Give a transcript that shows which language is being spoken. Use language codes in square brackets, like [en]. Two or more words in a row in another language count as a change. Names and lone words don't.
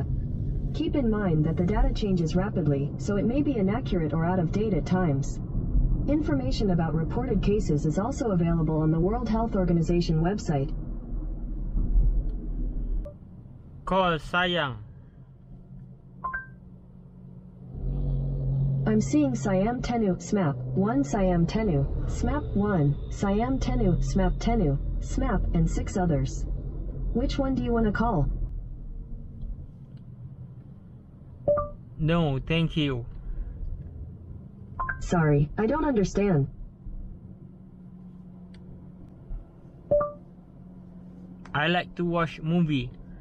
[en] Keep in mind that the data changes rapidly, so it may be inaccurate or out of date at times. Information about reported cases is also available on the World Health Organization website. Call Sayang. I'm seeing Siam Tenu, SMAP, 1 Siam Tenu, SMAP 1, Siam Tenu, SMAP Tenu, SMAP, and 6 others. Which one do you want to call? No, thank you. Sorry, I don't understand. I like to watch movie.